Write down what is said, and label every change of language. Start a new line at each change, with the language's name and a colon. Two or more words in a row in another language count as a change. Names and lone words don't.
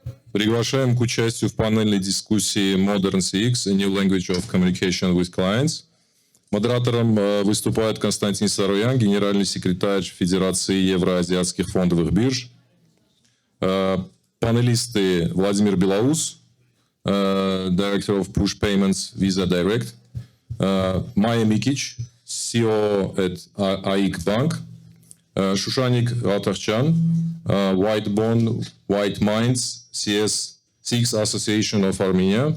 Russian: Приглашаем к участию в панельной дискуссии
English: Modern CX, a new language of communication with clients.
Russian: Модератором выступает Константин Сароян, генеральный секретарь Федерации Евроазиатских фондовых бирж.
English: Панелисты Volodymyr Bilous, Director of Push Payments, Visa Direct. Maja Mikic, CEO at AikBank. Shushanik, Ghaltakhchyan, Whitebone, White Minds, CX Association of Armenia.